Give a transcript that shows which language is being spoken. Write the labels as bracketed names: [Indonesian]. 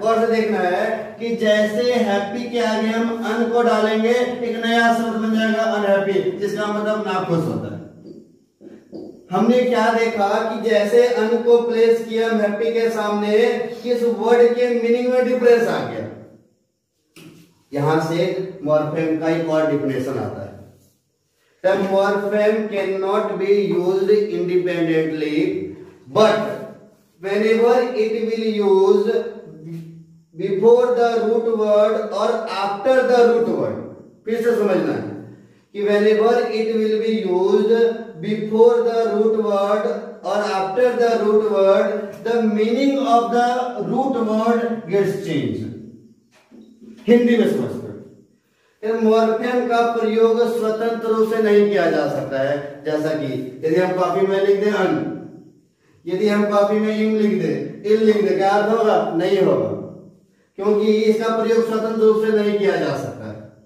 [Hindi] गौर से देखना है कि जैसे हैप्पी के आगे हम अन को डालेंगे, एक नया शब्द बन जाएगा अनहैप्पी, जिसका मतलब नाखुश होता है। हमने क्या देखा कि जैसे अन को प्लेस किया हम हैप्पी के सामने, किस वर्ड के मीनिंग में डिफरेंस आ गया। यहां से मॉर्फेम का एक और डिफिनेशन आता है [English] The morpheme cannot be used independently, but whenever it will use before the root word or after the root word, [Hindi] फिर से समझना है कि [English] whenever it will be used before the root word or after the root word, the meaning of the root word gets changed. [Hindi] Hindi में समझते हैं, morpheme का प्रयोग स्वतंत्र रूप से नहीं किया जा सकता है। जैसा कि यदि हम कॉपी में लिख दें अन, यदि हम कॉपी में इम लिख दें, इल लिख दें, क्या अर्थ होगा? नहीं होगा, क्योंकि इसका प्रयोग स्वतंत्र रूप से नहीं किया जा सकता है।